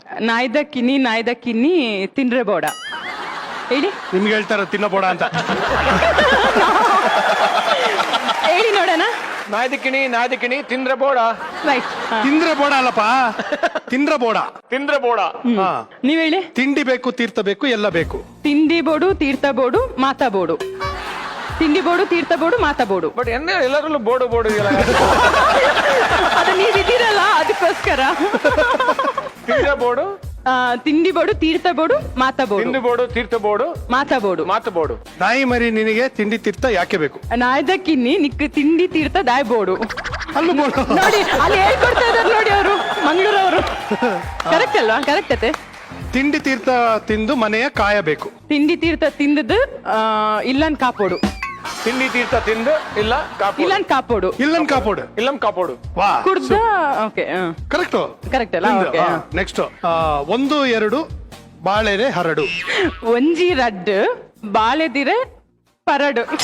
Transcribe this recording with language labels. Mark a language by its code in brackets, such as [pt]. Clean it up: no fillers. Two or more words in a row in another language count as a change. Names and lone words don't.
[tcy] ನಾಯ್ದ ಕಿನ್ನಿ ತಿಂದ್ರೆ ಬೋಡ. ಹೇಳಿ. [kn] ನಿಮ್ಗೆ ಹೇಳ್ತಾರ ತಿನ್ನಬೋಡ ಅಂತ. ಹೇಳಿ ನೋಡೋಣ. [tcy] ನಾಯ್ದ ಕಿಣಿ ತಿಂದ್ರೆ ಬೋಡ. [kn] ರೈಟ್. [tcy] ತಿಂದ್ರೆ ಬೋಡ ಅಲ್ಲಪ್ಪ, ತಿಂದ್ರೆ ಬೋಡ. ಹಾ. [kn] ನೀವ್ ಹೇಳಿ. ತಿಂಡಿ ಬೇಕು, ತೀರ್ಥ ಬೇಕು, ಎಲ್ಲ ಬೇಕು. [tcy] ತಿಂಡಿ ಬೋಡು, ತೀರ್ಥ ಬೋಡು, ಮಾತಾ ಬೋಡು. ತಿಂಡಿ ಬೋಡು, ತೀರ್ಥ ಬೋಡು, ಮಾತಾ ಬೋಡು. [kn] ಬಟ್ ಎಲ್ಲರಲ್ಲೂ ಬೋಡು ಇದೆಯಲ್ಲ. ಅದು ನೀವಿದ್ದೀರಲ್ಲ ಅದಕ್ಕೋಸ್ಕರ. [tcy] ತಿಂದ್ರೆ ಬೋಡು, ತಿಂಡಿ ಬೋಡು, ತೀರ್ಥ ಬೋಡು, ಮಾತಾ ಬೋಡು. ತಿಂಡಿ ಬೋಡು, ತೀರ್ಥ ಬೋಡು, ಮಾತಾ ಬೋಡು. ಮಾತು ಬೋಡು. [kn] ನಾಯಿ ಮರಿ ನಿನಗೆ ತಿಂಡಿ ತೀರ್ಥ ಯಾಕೆ ಬೇಕು? [tcy] ನಾಯ್ದ ಕಿನ್ನಿ ನಿಕ್ ತಿಂಡಿ ತೀರ್ಥ ದಾಯ್ ಬೋಡು. ಅಲ್ಲೂ ಬೋಡ [kn] ನೋಡಿ, ಅಲ್ಲಿ ಹೇಳ್ಕೊಡ್ತಾ ಇದಾರೆ ನೋಡಿ ಅವರು, ಮಂಗಳೂರವರು. ಕರೆಕ್ಟ್ ಅಲ್ವಾ? ಕರೆಕ್ಟ್ ಅತ್ತೆ. ತಿಂಡಿ ತೀರ್ಥ ತಿಂದು ಮನೆಯ ಕಾಯಬೇಕು. [tcy] ತಿಂಡಿ ತೀರ್ಥ ತಿಂದದ್ದು ಇಲ್ಲನ್ ಕಾಪೋಡು. ತಿಂಡಿ ತೀರ್ಥ ತಿಂದು ಇಲ್ಲನ್ ಕಾಪೋಡು. ಇಲ್ಲಂ ಕಾಪೋಡು. ವಾ, ಕುಡ್ದ. ಓಕೆ. [kn] ಕರೆಕ್ಟ್. ಕರೆಕ್ಟ್ ಅಲ್ಲ? ಓಕೆ. ನೆಕ್ಸ್ಟ್ 1 2 ಬಾಳೆರೆ ಹರಡು. [tcy] ಒಂಜಿ ರಡ್ಡು ಬಾಳೆದಿರೆ ಪರಡು.